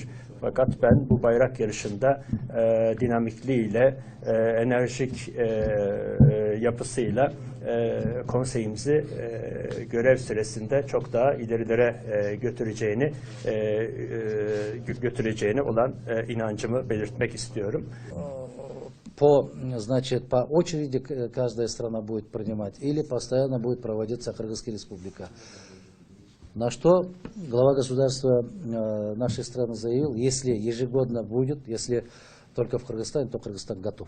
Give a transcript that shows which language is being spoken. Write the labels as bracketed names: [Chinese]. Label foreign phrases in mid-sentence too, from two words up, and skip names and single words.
[Turkish] Fakat ben bu bayrak yarışında dinamikliğiyle, enerjik yapısıyla konseyimizi görev süresinde çok daha ilerilere götüreceğini olan inancımı belirtmek istiyorum. [Russian] Значит, по очереди каждая страна будет принимать или постоянно будет проводиться Кыргызская республика. На что глава государства нашей страны заявил, если ежегодно будет, если только в Кыргызстане, то Кыргызстан готов.